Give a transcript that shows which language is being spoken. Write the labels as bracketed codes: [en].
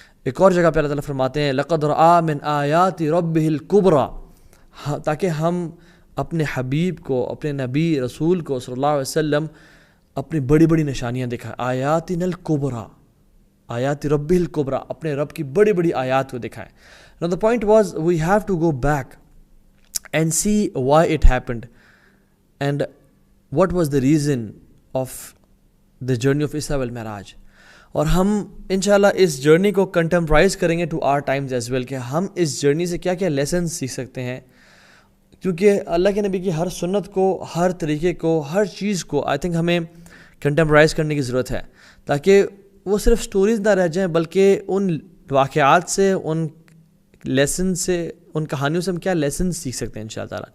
[ur] ایک اور جگہ پہ اللہ تعالیٰ فرماتے ہیں [ar] لقد رأى من آیات ربہ الکبریٰ، [ur] تاکہ ہم اپنے حبیب کو، اپنے نبی رسول کو صلی اللہ علیہ وسلم اپنی بڑی بڑی نشانیاں دکھائیں. [ar] آیاتنا الکبریٰ، آیات رب الکبریٰ، [ur] اپنے رب کی بڑی بڑی آیات کو دکھائیں. [en] Now the point was we have to go back and see why it happened and what was the reason of the journey of Isra wal Mi'raj. [ur] اور ہم انشاءاللہ اس جرنی کو کنٹمپرائز کریں گے [en] to our times as well, [ur] کہ ہم اس journey سے کیا کیا لیسنز سیکھ سکتے ہیں. کیونکہ اللہ کے نبی کی ہر سنت کو، ہر طریقے کو، ہر چیز کو آئی تھنک ہمیں کنٹمپرائز کرنے کی ضرورت ہے، تاکہ وہ صرف سٹوریز نہ رہ جائیں بلکہ ان واقعات سے، ان لیسن سے، ان کہانیوں سے ہم کیا لیسن سیکھ سکتے ہیں انشاءاللہ تعالیٰ.